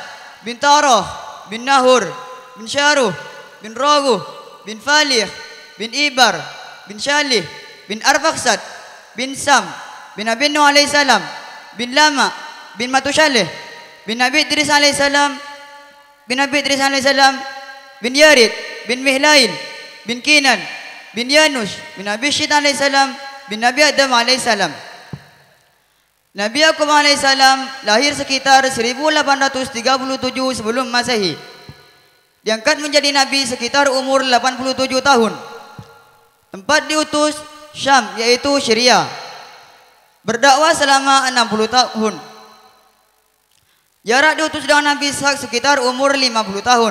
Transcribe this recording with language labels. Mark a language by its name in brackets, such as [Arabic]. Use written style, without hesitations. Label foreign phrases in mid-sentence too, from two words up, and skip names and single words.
[Indonesian] bin Tarah bin Nahur bin Syaruh bin Raguh bin Falih bin Ibar bin Shalih bin Arfaksad bin Sam bin Nabi Nuh alaihissalam bin Lama bin Matushaleh bin Nabi Idris alaihissalam bin Nabi Idris alaihissalam bin Yarid bin Mihlail bin Kinan bin Yanus bin Nabi Syid alaihissalam bin Nabi Adam alaihissalam. Nabi Yakub alaihissalam lahir sekitar 1837 sebelum Masehi. Diangkat menjadi nabi sekitar umur 87 tahun. Tempat diutus Syam, yaitu Syria. Berdakwah selama 60 tahun. Jarak diutus dengan Nabi Ishak sekitar umur 50 tahun.